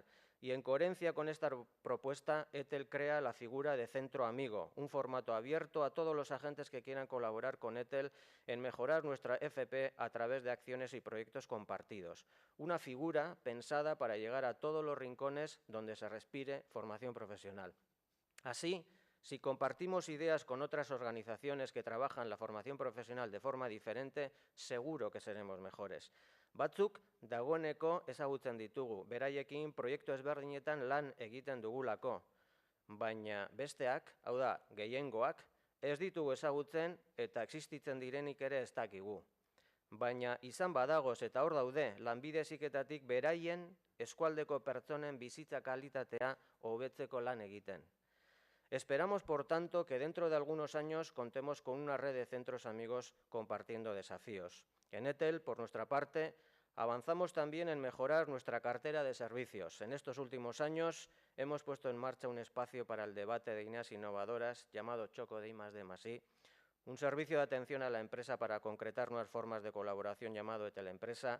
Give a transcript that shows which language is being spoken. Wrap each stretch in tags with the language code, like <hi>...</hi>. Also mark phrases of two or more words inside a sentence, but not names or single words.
<es>Y en coherencia con esta propuesta, Etel crea la figura de centro amigo, un formato abierto a todos los agentes que quieran colaborar con Etel en mejorar nuestra FP a través de acciones y proyectos compartidos. Una figura pensada para llegar a todos los rincones donde se respire formación profesional. Así, si compartimos ideas con otras organizaciones que trabajan la formación profesional de forma diferente, seguro que seremos mejores.</es> <eu>Batzuk dagoeneko ezagutzen ditugu, beraiekin proiektu ezberdinetan lan egiten dugulako, baina besteak, hau da, gehiengoak, ez ditugu ezagutzen eta existitzen direnik ere ez dakigu. Baina izan badagoz eta hor daude, lanbide heziketatik beraien eskualdeko pertsonen bizitza kalitatea hobetzeko lan egiten.</eu> <es>Esperamos, por tanto, que dentro de algunos años contemos con una red de centros amigos compartiendo desafíos. En Etel, por nuestra parte, avanzamos también en mejorar nuestra cartera de servicios. En estos últimos años hemos puesto en marcha un espacio para el debate de ideas innovadoras llamado Choco de I+D+I, un servicio de atención a la empresa para concretar nuevas formas de colaboración llamado Etel Empresa.</es>